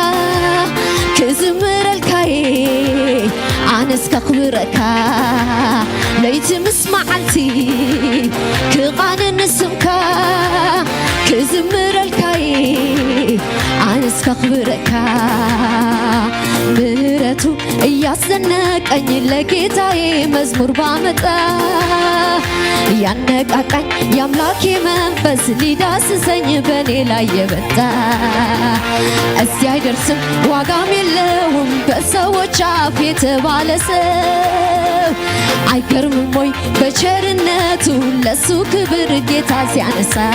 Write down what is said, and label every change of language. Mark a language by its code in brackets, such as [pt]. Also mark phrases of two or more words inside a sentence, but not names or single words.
[ti] ክዝምረልካየ ኣነስ ከኽብረካ ለይቲ ምስ መዓልቲ ክቓንን ንስምካ ክዝምረልካየ ኣነስ ከኽብረካ [am] ምሕረቱ እያስደነቀኝ ለጌታዬ መዝሙር ባመጣ ያነቃቃኝ የአምላኬ መንፈስ ሊዳስሰኝ በኔ ላይ የመጣ እዚህ አይደርስም ዋጋም የለውም በሰዎች አፍ የተባለ ሰው አይገርምም ወይ በቸርነቱ ለሱ ክብር ጌታ ሲያነሳ